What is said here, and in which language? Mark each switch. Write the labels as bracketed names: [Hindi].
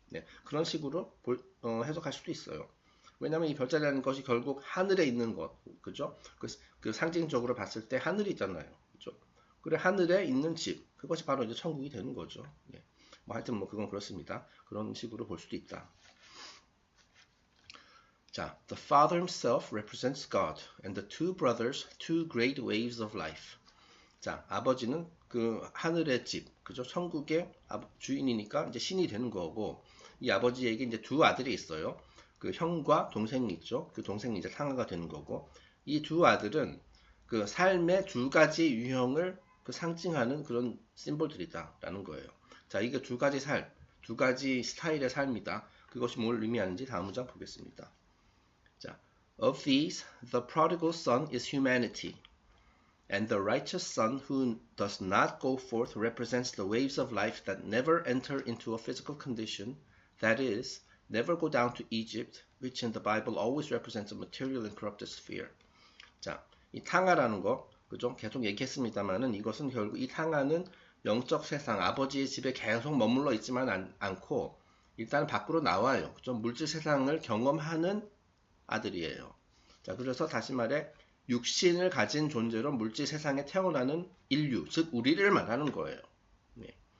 [Korean] 네, 그런 식으로 해석할 수도 있어요. 왜냐면 이 별자리라는 것이 결국 하늘에 있는 것, 그죠? 그 상징적으로 봤을 때 하늘이 있잖아요. 그죠? 그래, 하늘에 있는 집, 그것이 바로 이제 천국이 되는 거죠. 예. 뭐 하여튼 뭐 그건 그렇습니다. 그런 식으로 볼 수도 있다. [English] 자, the Father himself represents God, and the two brothers, two great waves of life. [Korean] 자, 아버지는 그 하늘의 집, 그죠? 천국의 주인이니까 이제 신이 되는 거고, 이 아버지에게 이제 두 아들이 있어요. 그 형과 동생이 있죠. 그 동생이 이제 상하가 되는 거고, 이 두 아들은 그 삶의 두 가지 유형을 그 상징하는 그런 심볼들이다라는 거예요. 자, 이게 두 가지 삶, 두 가지 스타일의 삶이다. 그것이 뭘 의미하는지 다음 문장 보겠습니다. [English] 자, of these, the prodigal son is humanity. And the righteous son who does not go forth represents the waves of life that never enter into a physical condition, that is, never go down to Egypt, which in the Bible always represents a material and corrupted sphere. [Korean] 자, 이 탕하라는 거, 그죠? 계속 얘기했습니다만은 이것은 결국 이 탕하는 영적 세상, 아버지의 집에 계속 머물러 있지만 않고 일단 밖으로 나와요. 그죠? 물질 세상을 경험하는 아들이에요. 자, 그래서 다시 말해 육신을 가진 존재로 물질 세상에 태어나는 인류, 즉 우리를 말하는 거예요. 네.